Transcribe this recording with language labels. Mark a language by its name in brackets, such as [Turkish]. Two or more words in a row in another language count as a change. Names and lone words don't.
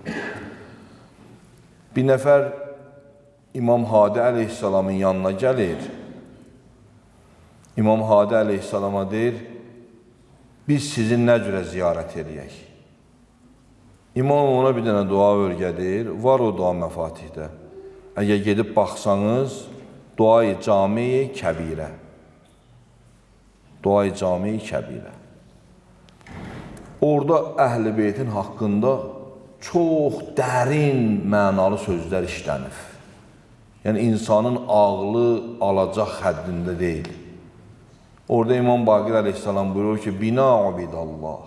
[Azerbaijani] Bir nəfər İmam Hadi əleyhissalamın yanına gəlir. İmam Hadi əleyhissalama deyir, biz sizin nə cürə ziyarət edəyək? İmam ona bir dənə dua örgədir, var o dua məfatihdə. Əgər gedib baxsanız, duayı cami-i kəbirə. Duayı cami-i kəbirə. Orada Əhl-i Beytin haqqında çox dərin mənalı sözlər işlənir. Yəni, insanın ağlı alacaq həddində deyil. Orada İmam Baqir əleyhissalam buyurur ki, [Arabic] بنا عبد الله.